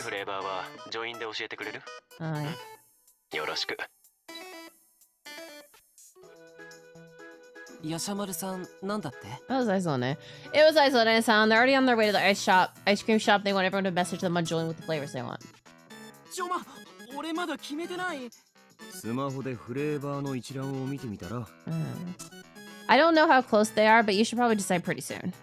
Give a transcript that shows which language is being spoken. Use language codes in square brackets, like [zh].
[ja] フレーバーはジョインで教えてくれる？ [en] Alright. [ja] よろしく。ヤシャマルさん、なんだって？ [en] That was Aizone. It was Aizone-san. They're already on their way to the ice cream shop. They want everyone to message them on join with the flavors they want. [ja] ちょま、俺まだ決めてない。スマホでフレーバーの一覧を見てみたら、 [en] I don't know how close they are, but you should probably decide pretty soon.